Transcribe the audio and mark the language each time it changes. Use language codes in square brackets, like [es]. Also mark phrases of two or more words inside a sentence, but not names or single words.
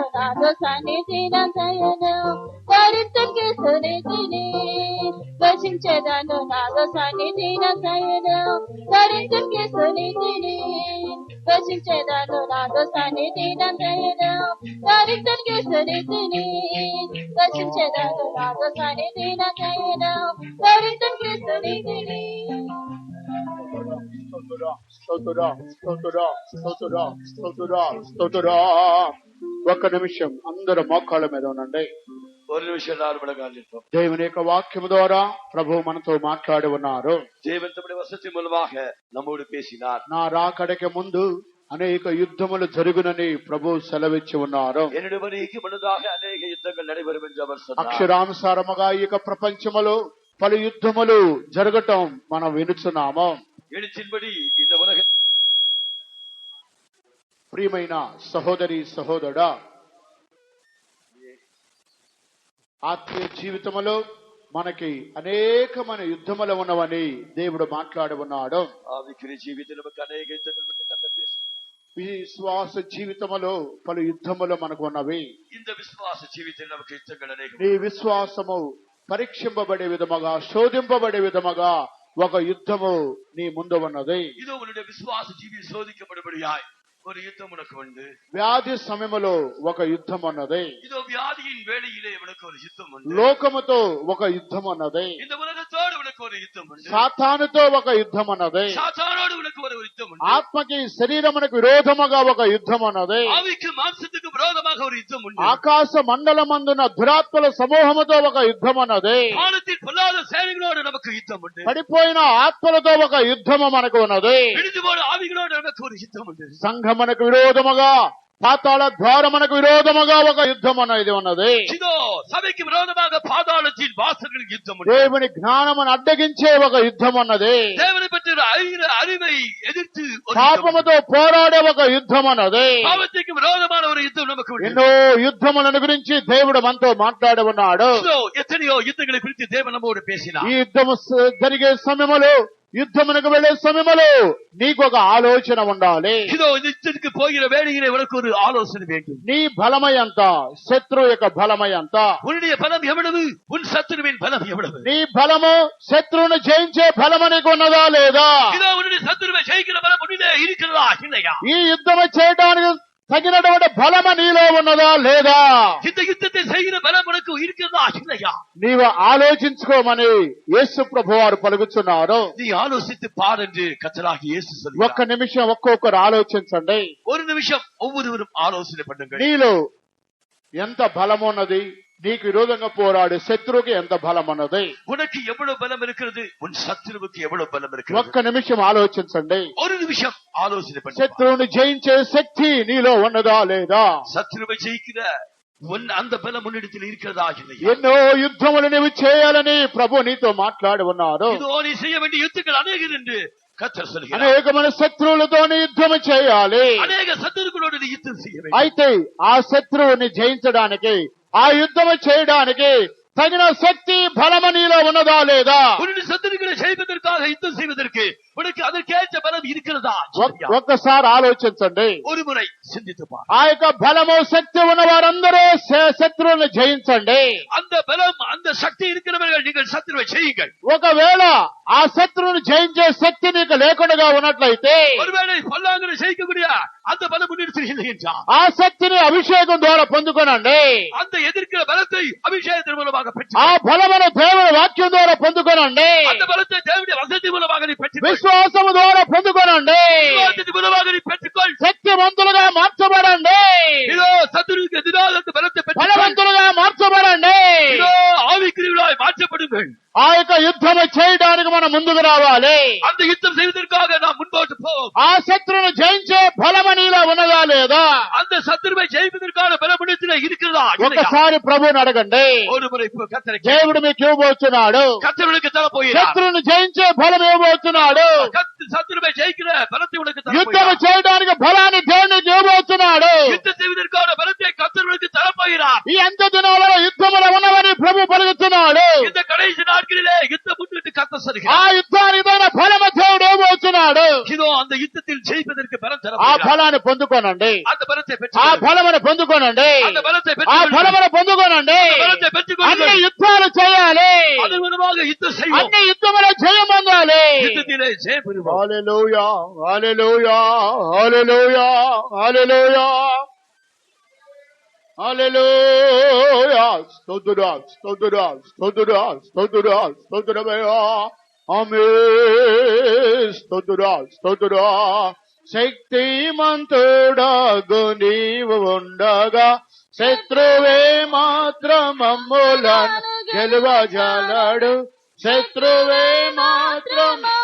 [te] నాదు సన్నిధినంతయును ధరించు క్రీస్తునితిని రక్షించేదను నాదు సన్నిధినంతయును ధరించు క్రీస్తునితిని రక్షించేదను నాదు సన్నిధినంతయును ధరించు క్రీస్తునితిని రక్షించేదను నాదు సన్నిధినంతయును ధరించు క్రీస్తునితిని. ఒక్క నిమిషం అందరూ మోకాళ్ళ మీద ఉండండి. [ta] ஒரு நிமிஷம் நார்மலாக நிற்போம். [te] దేవుని యొక్క వాక్యం ద్వారా ప్రభు మనతో మాట్లాడి ఉన్నారు. [ta] தேவன் தம்முடைய வசனத்தின் மூலமாக நம்மோடு பேசினார். [te] నా రాకడకి ముందు అనేక యుద్ధములు జరుగునని ప్రభు సెలవిచ్చి ఉన్నారు. [ta] என்னுடைய வருகைக்கு முன்னதாக அநேக யுத்தங்கள் நடைபெறும் என்று அவர் சொன்னார். [te] అక్షరానుసారముగా ఈ యొక్క ప్రపంచములో పలు యుద్ధములు జరగటం మనం వినుచున్నాము. [ta] எழுச்சின்படி இந்த உலக [te] ప్రియమైన సహోదరి సహోదరుడా, ఆత్మీయ జీవితములో మనకి అనేకమైన యుద్ధములు ఉన్నవని దేవుడు మాట్లాడి ఉన్నాడు. [ta] ஆவிக்குரிய ஜீவிதத்தில் நமக்கு அநேக யுத்தங்கள் பற்றி கர்த்தர் பேசுகிறார். [te] విశ్వాస జీవితములో పలు యుద్ధములు మనకు ఉన్నవి. [ta] இந்த விசுவாச ஜீவிதத்தில் நமக்கு யுத்தங்கள் அநேகம். [te] నీ విశ్వాసము పరీక్షింపబడే విధముగా శోధింపబడే విధముగా ఒక యుద్ధము నీ ముందు ఉన్నది. [ta] இதோ உன்னுடைய விசுவாச ஜீவி சோதிக்கப்படும்படியாய் ஒரு யுத்தம் உனக்கு உண்டு. [te] వ్యాధి సమయములో ఒక యుద్ధం ఉన్నది. [ta] இதோ வியாதியின் வேளையிலே உனக்கு ஒரு யுத்தம் உண்டு. [te] లోకముతో ఒక యుద్ధం ఉన్నది. [ta] இந்த உலகத்தோடு உனக்கு ஒரு யுத்தம் உண்டு. [te] సాతానుతో ఒక యుద్ధం ఉన్నది. [ta] சாத்தானோடு உனக்கு ஒரு யுத்தம் உண்டு. [te] ఆత్మకి శరీరమునకు విరోధముగా ఒక యుద్ధం ఉన్నది. [ta] ஆவிக்கு மாம்சத்துக்கு விரோதமாக ஒரு யுத்தம் உண்டு. [te] ఆకాశ మండలమందున దురాత్మల సమూహముతో ఒక యుద్ధం ఉన్నది. [ta] வானத்தின் பொல்லாத சேனைகளோடு நமக்கு யுத்தம் உண்டு. [te] పడిపోయిన ఆత్మలతో ఒక యుద్ధము మనకు ఉన్నది. [ta] விழுந்து போன ஆவிகளோடு நமக்கு ஒரு யுத்தம் உண்டு. [te] సంఘమునకు విరోధముగా పాతాళ ద్వారమునకు విరోధముగా ఒక యుద్ధం అనేది ఉన్నది. [ta] இதோ சபைக்கு விரோதமாக பாதாளத்தின் வாசல்களுக்கு யுத்தம் உண்டு. [te] దేవుని జ్ఞానమును అడ్డగించే ఒక యుద్ధం ఉన్నది. [ta] தேவனை பற்றி அறிவை எதிர்த்து ஒரு [te] పాపముతో పోరాడే ఒక యుద్ధం ఉన్నది. [ta] பாவத்துக்கு விரோதமான ஒரு யுத்தம் நமக்கு உண்டு. [te] ఎన్నో యుద్ధములను గురించి దేవుడు మనతో మాట్లాడి ఉన్నాడు. [ta] இதோ எத்தனையோ யுத்தங்களை குறித்து தேவன் நம்மோடு பேசினார். [te] ఈ యుద్ధము జరిగే సమయములో యుద్ధమునకు వెళ్లే సమయములో నీకు ఒక ఆలోచన ఉండాలి. [ta] இதோ இந்த யுத்தத்துக்கு போகிற வேளையிலே உனக்கு ஒரு ஆலோசனை வேண்டும். [te] నీ బలమై ఎంత, శత్రువు యొక్క బలమై ఎంత, [ta] உன்னுடைய பலம் எவ்வளவு, உன் சத்துருவின் பலம் எவ்வளவு. [te] నీ బలము శత్రువును జయించే బలము నీకు ఉన్నదా లేదా? [ta] இதோ உன்னுடைய சத்துருவை ஜெயிக்கிற பலம் உன்னிலே இருக்கிறதா இல்லையா? [te] ఈ యుద్ధము చేయడానికి తగినటువంటి బలము నీలో ఉన్నదా లేదా? [ta] இந்த யுத்தத்தை செய்கிற பலம் உனக்கு இருக்கிறதா இல்லையா? [te] నీవు ఆలోచించుకోమని యేసు ప్రభువారు పలుకుతున్నారు. [ta] நீ ஆலோசித்து பார் என்று கர்த்தராகிய இயேசு சொல்கிறார். [te] ఒక్క నిమిషం ఒక్కొక్కరు ఆలోచించండి. [ta] ஒரு நிமிஷம் ஒவ்வொருவரும் ஆலோசனை பண்ணுங்கள். [te] నీలో ఎంత బలం ఉన్నది, నీకు విరోధంగా పోరాడే శత్రువుకి ఎంత బలం ఉన్నది? [ta] உனக்கு எவ்வளவு பலம் இருக்கிறது, உன் சத்துருவுக்கு எவ்வளவு பலம் இருக்கிறது. [te] ఒక్క నిమిషం ఆలోచించండి. [ta] ஒரு நிமிஷம் ஆலோசனை பண்ணு. [te] శత్రువుని జయించే శక్తి నీలో ఉన్నదా లేదా? [ta] சத்துருவை ஜெயிக்கிற அந்த பலம் உன்னிடத்தில் இருக்கிறதா இல்லையா? [te] ఎన్నో యుద్ధములు నీవు చేయాలని ప్రభు నీతో మాట్లాడి ఉన్నారు. [ta] இதோ நீ செய்ய வேண்டிய யுத்தங்கள் அநேகம் என்று கர்த்தர் சொல்கிறார். [te] అనేకమైన శత్రువులతో యుద్ధం చేయాలి. [ta] அநேக சத்துருக்களோடு நீ யுத்தம் செய்ய வேண்டும். [te] అయితే ఆ శత్రువుని జయించడానికి, ఆ యుద్ధం చేయడానికి తగిన శక్తి బలము నీలో ఉన్నదా లేదా? [ta] உன்னுடைய சத்துருக்களை ஜெயிப்பதற்காக யுத்தம் செய்வதற்கு உனக்கு அதற்கேற்ற பலம் இருக்கிறதா? [te] ఒక్కసారి ఆలోచించండి. [ta] ஒரு முறை சிந்தித்து பார். [te] ఆ యొక్క బలము శక్తి ఉన్న వారందరూ శత్రువుని జయించండి. [ta] அந்த பலம் அந்த சக்தி இருக்கிறவர்கள் நீங்கள் சத்துருவை செய்யுங்கள். [te] ఒకవేళ ఆ శత్రువుని జయించే శక్తి నీకు లేకుండా ఉన్నట్లయితే, [ta] ஒருவேளை பொல்லாங்கனை ஜெயிக்கக்கூடிய அந்த பலம் உன்னிடத்தில் இல்லை என்றால், [te] ఆ శక్తిని అభిషేకం ద్వారా పొందుకోనండి. [ta] அந்த எதிர்க்கிற பலத்தை அபிஷேகத்தின் மூலமாக பெற்று, [te] ఆ బలమును దేవుని వాక్యం ద్వారా పొందుకోనండి. [ta] அந்த பலத்தை தேவனுடைய வசனத்தின் மூலமாக நீ பெற்றுக்கொள். [te] విశ్వాసము ద్వారా పొందుకోనండి. [ta] விசுவாசத்தின் மூலமாக நீ பெற்றுக்கொள். [te] శక్తివంతులుగా మార్చబడండి. [ta] இதோ சத்துருவுக்கு எதிராக அந்த பலத்தை பெற்றுக்கொள். [te] బలవంతులుగా మార్చబడండి. [ta] இதோ ஆவிக்குரியவர்களாய் மாற்றப்படுங்கள். [te] ఆ యొక్క యుద్ధము చేయడానికి మనం ముందుకు రావాలి. [ta] அந்த யுத்தம் செய்வதற்காக நாம் முன்போட்டு போவோம். [te] ఆ శత్రువును జయించే బలము నీలో ఉన్నదా లేదా? [ta] அந்த சத்துருவை ஜெயிப்பதற்கான பலமுடத்தில் இருக்கிறதா? [te] ఒక్కసారి ప్రభువుని అడగండి. [ta] ஒரு முறை கர்த்தரை [te] దేవుడు మీకు ఇవ్వబోతున్నాడు. [ta] கர்த்தருக்கு தர போகிறார். [te] శత్రువును జయించే బలం ఇవ్వబోతున్నాడు. [ta] சத்துருவை ஜெயிக்கிற பலத்தை உனக்கு தர [te] యుద్ధము [ta] போகிறார். [te] చేయడానికి బలాన్ని దేవునికి ఇవ్వబోతున్నాడు. [ta] யுத்தம் செய்வதற்கான பலத்தை கர்த்தருக்கு தர போகிறார். [te] ఈ అంత్య దినాలలో యుద్ధములు ఉన్నవని ప్రభు పలుకుతున్నాడు. [ta] இந்த கடைசி கடைசி நாட்களிலே யுத்தம் முன்னிட்டு கர்த்தர் [te] ఆ [ta] சொல்கிறார். [te] యుద్ధానికి తగిన ఫలము దేవుడు ఇవ్వబోతున్నాడు. [ta] இதோ அந்த யுத்தத்தில் ஜெயிப்பதற்கு பலம் [te] ఆ [ta] தரப்படுகிறார். [te] ఫలాన్ని పొందుకోనండి. [ta] அந்த பலத்தை [te] ఆ [ta] பெற்று [te] ఫలమును పొందుకోనండి. [ta] அந்த பலத்தை [te] ఆ [ta] பெற்று [te] ఫలమును పొందుకోనండి. [ta] பலத்தை பெற்றுக் [te] అన్ని [ta] கொள்ளுங்கள். [te] యుద్ధాలు చేయాలి. [ta] அதன் மூலமாக யுத்தம் செய்வோம். [te] అన్ని యుద్ధములో జయం పొందాలి. [ta] யுத்தத்திலே ஜெயம் பெறுவோம். [te] హల్లెలూయా హల్లెలూయా హల్లెలూయా హల్లెలూయా హల్లెలూయా స్తోత్రం స్తోత్రం స్తోత్రం స్తోత్రం స్తోత్రమయ్యా ఆమేన్ స్తోత్రం స్తోత్రం శక్తిమంతుడగు నీవు ఉండగా శత్రువే మాత్రం మమ్ములను గెలువజాలడు శత్రువే మాత్రం